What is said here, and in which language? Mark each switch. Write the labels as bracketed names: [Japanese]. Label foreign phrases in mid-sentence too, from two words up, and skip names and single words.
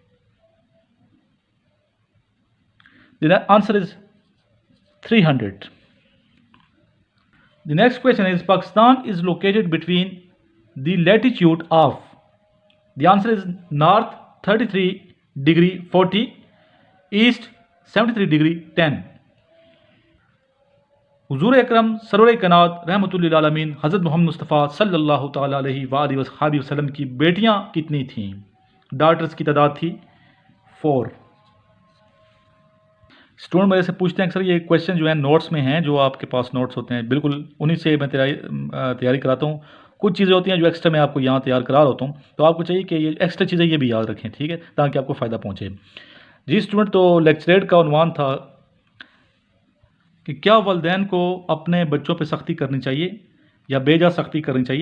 [English] The answer is 300. The next question is, Pakistan is located between the latitude of? The answer is north 33 degree 40, east 73 degree 10. [Urdu] حضور اکرم سرور کائنات رحمۃ للعالمین حضرت محمد مصطفیٰ صلی اللہ تعالیٰ علیہ وسلم کی بیٹیاں کتنی تھیں? ڈاٹرز کی تعداد تھی 4. اسٹوڈنٹ میرے سے پوچھتے ہیں اکثر یہ کویشچن جو ہیں نوٹس میں ہیں، جو آپ کے پاس نوٹس ہوتے ہیں، بالکل انہی سے میں تیاری کراتا ہوں. کچھ چیزیں ہوتی ہیں جو ایکسٹرا میں آپ کو یہاں تیار کرا رہا ہوتا ہوں، تو آپ کو چاہیے کہ یہ ایکسٹرا چیزیں یہ بھی یاد رکھیں، ٹھیک ہے، تاکہ آپ کو فائدہ پہنچے. جی اسٹوڈنٹ، تو لیکچریٹ کا عنوان تھا کہ کیا والدین کو اپنے بچوں پہ سختی کرنی چاہیے یا بے جا سختی کرنی چاہیے.